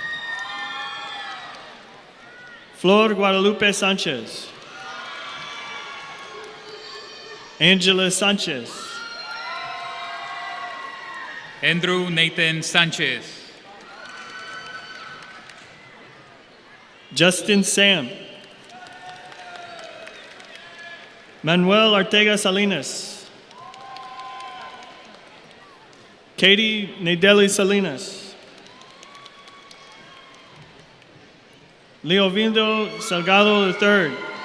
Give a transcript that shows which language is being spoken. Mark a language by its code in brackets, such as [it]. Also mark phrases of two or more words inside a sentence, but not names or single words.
[es] Flor Guadalupe Sanchez. Angela Sanchez. Andrew Nathan Sanchez. Justin Sam. Manuel Ortega Salinas. Katie Nadeli Salinas. Leovindo Salgado III.